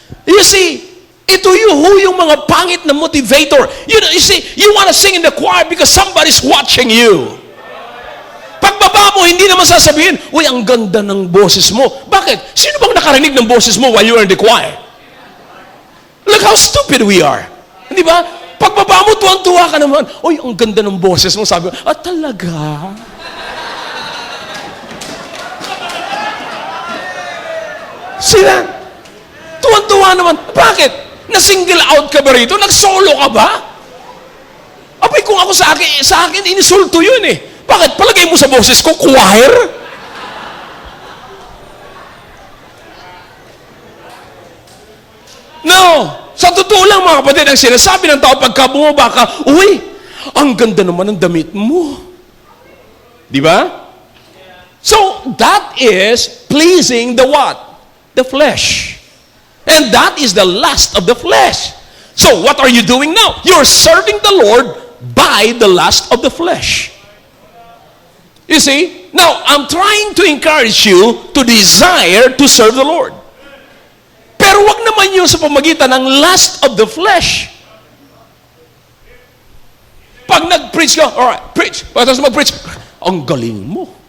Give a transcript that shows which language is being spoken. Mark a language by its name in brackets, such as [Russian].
[English] You see, [Filipino] ito yung mga pangit na motivator. [English] You see, you want to sing in the choir because somebody's watching you. [Filipino] Pagbaba mo, hindi naman sasabihin, uy, ang ganda ng boses mo. Bakit? Sino bang nakarinig ng boses mo [English] while you are in the choir? Look how stupid we are. [Filipino] Di ba? Pagbaba mo, tuwang-tuwa ka naman. Uy, ang ganda ng boses mo. Sabi ko, talaga? [English] See that? [Filipino] Tuwang-tuwa naman. Bakit? Na-single out ka ba rito? Nag-solo ka ba? Abay, kung ako sa akin, inisulto yun eh. Bakit? Palagay mo sa boses ko, choir? [English] No! [Filipino] Sa totoo lang, mga kapatid, ang sinasabi ng tao pagka bumaba ka, uy, ang ganda naman ng damit mo. Di ba? [English] So, that is pleasing the what? The flesh. And that is the lust of the flesh. So, what are you doing now? You're serving the Lord by the lust of the flesh. You see? Now, I'm trying to encourage you to desire to serve the Lord. [Filipino] Pero wag naman yun sa pamagitan ng [English] lust of the flesh. [Filipino] Pag nag-preach ka, alright, preach. Pagkatapos mag-preach, ang galing mo.